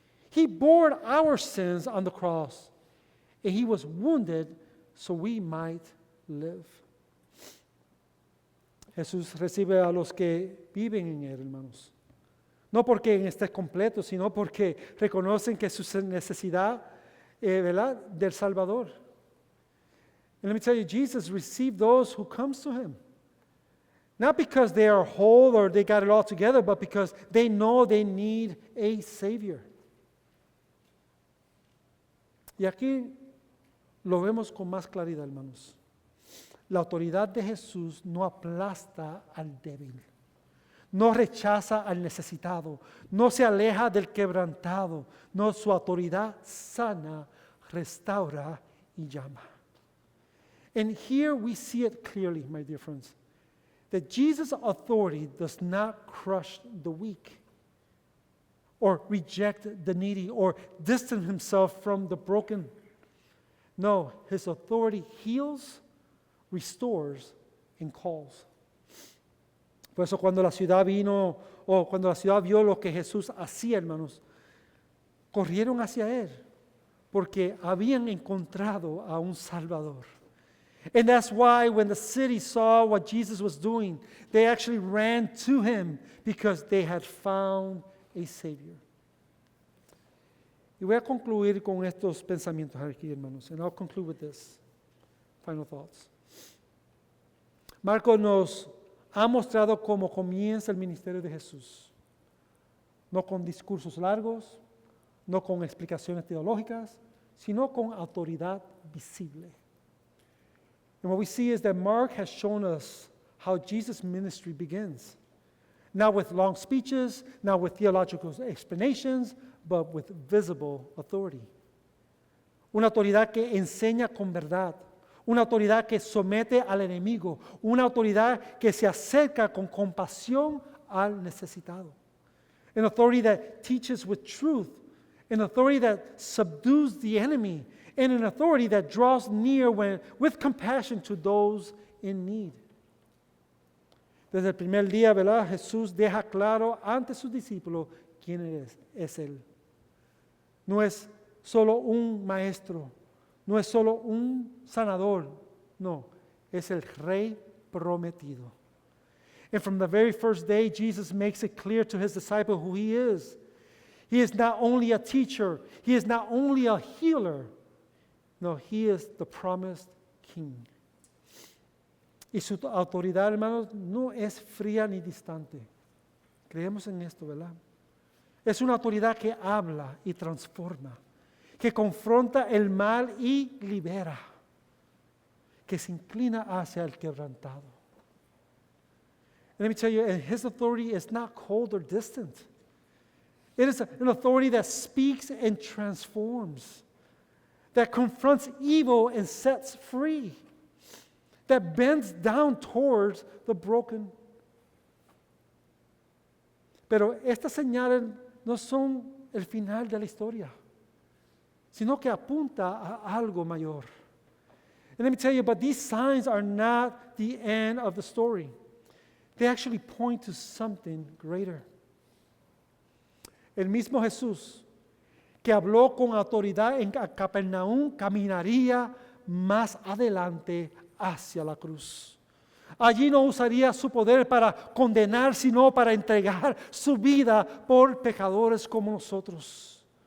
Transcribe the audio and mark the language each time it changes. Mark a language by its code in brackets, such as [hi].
[en] He bore our sins on the cross, and he was wounded so we might live. [es] Jesús recibe a los que viven en él, hermanos. No porque esté completo, sino porque reconocen que su necesidad, ¿verdad?, del Salvador. [en] And let me tell you, Jesus received those who comes to him. Not because they are whole or they got it all together, but because they know they need a Savior. [es] Y aquí lo vemos con más claridad, hermanos. La autoridad de Jesús no aplasta al débil. No rechaza al necesitado, no se aleja del quebrantado, no, su autoridad sana, restaura y llama. [en] And here we see it clearly, my dear friends. that Jesus' authority does not crush the weak or reject the needy or distance himself from the broken. No, his authority heals, restores, and calls. [es] Por eso cuando la ciudad vio lo que Jesús hacía, hermanos, corrieron hacia él porque habían encontrado a un Salvador. [en] And that's why when the city saw what Jesus was doing, they actually ran to him because they had found a Savior. [es] Y voy a concluir con estos pensamientos aquí, hermanos. [en] And I'll conclude with this. Final thoughts. [es] Marcos nos ha mostrado cómo comienza el ministerio de Jesús. No con discursos largos, no con explicaciones teológicas, sino con autoridad visible. [en] And what we see is that Mark has shown us how Jesus' ministry begins. Not with long speeches, not with theological explanations, but with visible authority. [es] Una autoridad que enseña con verdad. Una autoridad que somete al enemigo. Una autoridad que se acerca con compasión al necesitado. [en] An authority that teaches with truth. An authority that subdues the enemy. And an authority that draws near with compassion to those in need. [es] Desde el primer día, ¿verdad? Jesús deja claro ante sus discípulos quién es Él. No es solo un maestro, no es solo un sanador, no, es el Rey prometido. [en] And from the very first day, Jesus makes it clear to his disciples who he is. He is not only a teacher, he is not only a healer, no, he is the promised King. [es] Y su autoridad, hermanos, no es fría ni distante. Creemos en esto, ¿verdad? Es una autoridad que habla y transforma, que confronta el mal y libera, que se inclina hacia el quebrantado. [en] And let me tell you, his authority is not cold or distant. It is an authority that speaks and transforms, that confronts evil and sets free, that bends down towards the broken. [es] Pero estas señales no son el final de la historia, sino que apunta a algo mayor. [en] And let me tell you, but these signs are not the end of the story. They actually point to something greater. [es] El mismo Jesús, que habló con autoridad en Capernaum, caminaría más adelante hacia la cruz. Allí no usaría su poder para condenar, sino para entregar su vida por pecadores como nosotros.